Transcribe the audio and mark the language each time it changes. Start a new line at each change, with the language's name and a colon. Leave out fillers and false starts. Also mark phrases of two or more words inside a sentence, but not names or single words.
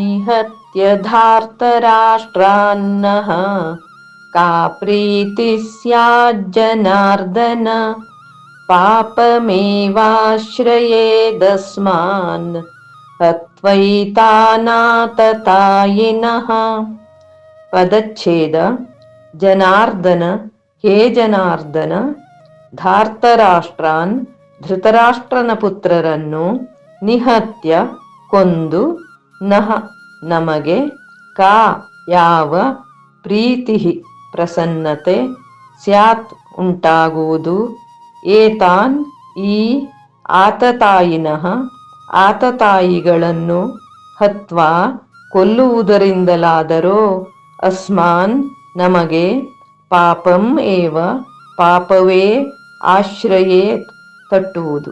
Sanskrit: निहत्य धार्तराष्ट्रान्नः का प्रीतिः स्याज्जनार्दन पापमेवाश्रयेदस्मान् हत्वैतानाततायिनः।
Kannada: ಪದಚ್ಛೇದ.
Sanskrit: ಜನಾರ್ದನ, ಹೇ ಜನಾರ್ದನ,
Kannada: ಧಾರ್ತರಾಷ್ಟ್ರಾನ್ ಧೃತರಾಷ್ಟ್ರನ ಪುತ್ರರನ್ನು, ನಿಹತ್ಯ ಕೊಂದು, ನಹ ನಮಗೆ, ಕಾ ಯಾವ, ಪ್ರೀತಿ ಪ್ರಸನ್ನತೆ, ಸ್ಯಾತ್ ಉಂಟಾಗುವುದು, ಏತಾನ್ ಈ, ಆತತಾಯಿನಃ ಆತತಾಯಿಗಳನ್ನು, ಹತ್ವಾ ಕೊಲ್ಲುವುದರಿಂದಲಾದರೋ, ಅಸ್ಮಾನ್ ನಮಗೆ,
Sanskrit: ಪಾಪಂ ಏವ
Kannada: ಪಾಪವೇ, ಆಶ್ರಯೇತ್ ತಟ್ಟುವುದು.